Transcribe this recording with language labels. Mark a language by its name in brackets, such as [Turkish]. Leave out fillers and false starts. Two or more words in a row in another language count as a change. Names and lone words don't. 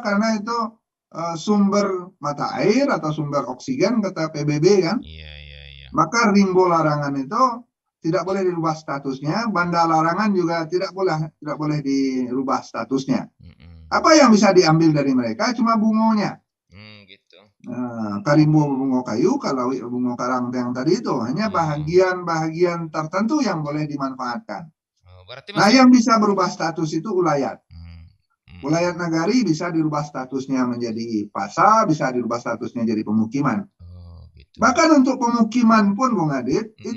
[Indonesian] Karena itu sumber mata air atau sumber oksigen kata PBB kan. Iya, iya, iya. Maka rimbo larangan itu tidak boleh dirubah statusnya, banda larangan juga tidak boleh dirubah statusnya. Mm-mm. Apa yang bisa diambil dari mereka cuma bungonya. Gitu. [Minangkabau] Karimbo bungo kayu, [Indonesian] kalau bungo karang yang tadi itu hanya Oh. bahagian-bahagian tertentu yang boleh dimanfaatkan. Oh, berarti Nah, masih. yang bisa berubah status itu ulayat. Hmm. Ulayat Hmm. nagari bisa dirubah statusnya menjadi pasa, bisa dirubah statusnya jadi pemukiman. Oh, gitu. Bahkan untuk pemukiman pun, Bung Adit, itu